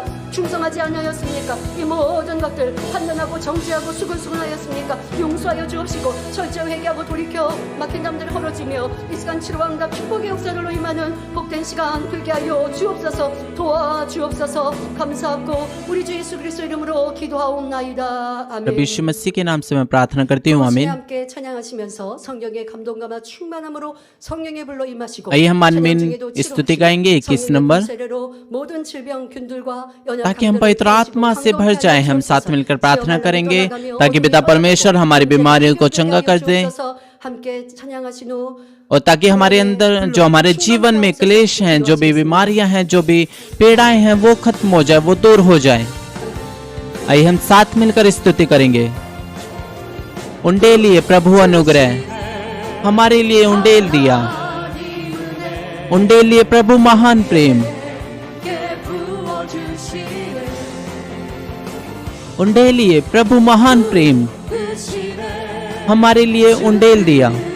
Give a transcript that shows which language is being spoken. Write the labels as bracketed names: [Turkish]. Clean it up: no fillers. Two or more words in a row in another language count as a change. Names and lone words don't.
[Korean] 충성하지 않으셨습니까? 이 모든 것들 판단하고 정죄하고 수근수근하였습니까? 용서하여 주옵시고 철저히 회개하고 돌이켜 막힌 담들을 헐어지며 이 시간 치료와 응답 축복의 역사로 임하는 복된 시간 되게 하여 주옵소서. 도와주옵소서. 감사하고 우리 주 예수 그리스도 이름으로 기도하옵소서. 기도하옵나이다. [Hindi] प्रभु [Korean] 아멘. [Hindi] यीशु मसीह के नाम से मैं प्रार्थना करती हूँ, [Korean] 그것이 [Hindi] आमीन। [Korean] 함께 찬양하시면서 성령의 감동감화 충만함으로 성령의 불로 임하시고 [Hindi] आइए हम [Korean] 찬양 [Hindi] आमीन [Korean] 중에도 [Hindi] स्तुति [Korean] 치료하시고 [Hindi] गाएंगे 21 [Korean] 성령의 [Hindi] नंबर, [Korean] 불세례로 모든 질병균들과 [Hindi] ताकि हम [Korean] 연약함들을 [Hindi] पवित्र आत्मा से भर जाएं। हम साथ मिलकर प्रार्थना करेंगे ताकि पिता परमेश्वर हमारी बीमारियों को चंगा कर दे [Korean] 함께 찬양하신 후 [Hindi] और ताकि हमारे अंदर जो हमारे जीवन में क्लेश हैं, जो भी बीमारियां हैं, जो भी पीड़ाएं हैं, वो खत्म हो जाए, वो दूर हो जाए। आइए हम साथ मिलकर स्तुति करेंगे। उंडेल लिए प्रभु अनुग्रह हमारे लिए उंडेल दिया, उंडेल लिए प्रभु महान प्रेम, उंडेल लिए प्रभु महान प्रेम हमारे लिए उंडेल दिया।